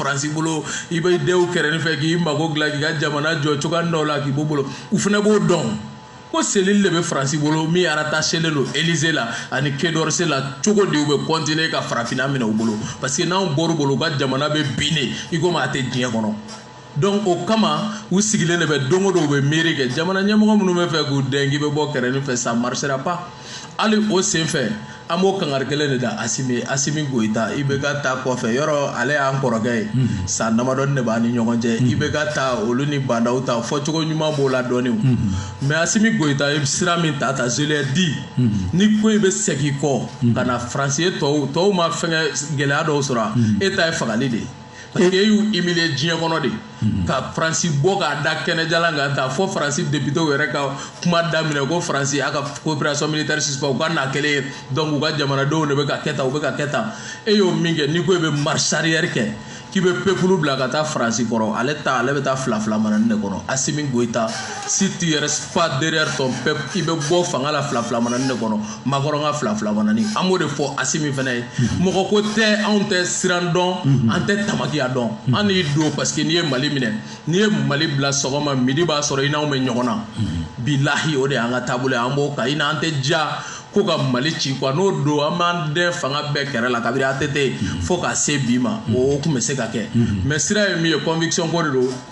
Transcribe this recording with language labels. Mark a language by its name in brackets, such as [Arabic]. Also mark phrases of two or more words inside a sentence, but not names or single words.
[Bambara] Faransi bolo i bɛ denw kɛrɛfɛ fɛ k'i mago dilan k'i ka jamana jɔ cogoya dɔw la k'i b'o bolo u fana b'o dɔn ko selili de bɛ Faransi bolo min aratachelen don Élysée la ani Quai d'Orsay la cogo di u bɛ continuer ka farafinna minɛ u bolo [French] parce que [Bambara] n'anw bɔr'u bolo u ka jamana bɛ binne i komi a tɛ diɲɛ kɔnɔ donc o kama u sigilen de bɛ don o don u bɛ miiri kɛ jamana ɲɛmɔgɔ minnu bɛ fɛ k'u dɛn k'i bɛ bɔ kɛrɛfɛ fɛ [French] ça marchera pas [Bambara] hali o sen fɛ an b'o kangari kelen de da Assimi Goïta IBK ta kɔfɛ yɔrɔ ale y'an kɔrɔkɛ ye san damadɔni de b'an ni ɲɔgɔn cɛ IBK ta olu ni bandaw ta fɔcogo ɲuman b'o la dɔɔni mais Assimi Goïta ye sira min ta [French] je l'ai dit [Bambara] ni ko i bɛ segin kɔ ka na Faransi ye tɔw ma fɛngɛ gɛlɛya dɔw sɔrɔ e ta ye fagali de ye [French] parce que [Bambara] y'u humilier diɲɛ kɔnɔ de ka Faransi bɔ k'a da kɛnɛjalan kan ta fo Faransi député yɛrɛ ka kuma daminɛ ko Faransi a ka [French] coopération militaire [Bambara] suspend u ka na kɛlɛ ye donc u ka jamanadenw de bɛ ka kɛ tan u bɛ ka kɛ tan e y'o min kɛ n'i ko i bɛ [French] marche arrière [Bambara] kɛ k'i bɛ peuple bila ka taa Faransi kɔrɔ ale bɛ taa fila manani de kɔnɔ Assimi Goïta [French] si tu restes pas derrière ton peuple [Bambara] i bɛ bɔ fanga la fila manani de kɔnɔ Macron ka fila manani an b'o de fɔ Assimi fana ye mɔgɔ ko tɛ anw tɛ siran dɔn an tɛ tamakiya dɔn an y'i don [French] parce que [Bambara] n'i ye Mali minɛ n'i ye Mali bila sɔgɔma midi b'a sɔrɔ i n'anw bɛ ɲɔgɔn na bilahi o de y'an ka taabolo ye an b'o kan i n'an tɛ ja ko ka Mali ci quoi n'o don an b'an den fanga bɛɛ kɛrɛ la kabiri ATT fo ka se bi ma o tun bɛ se ka kɛ mais sira ye min ye conviction ko de don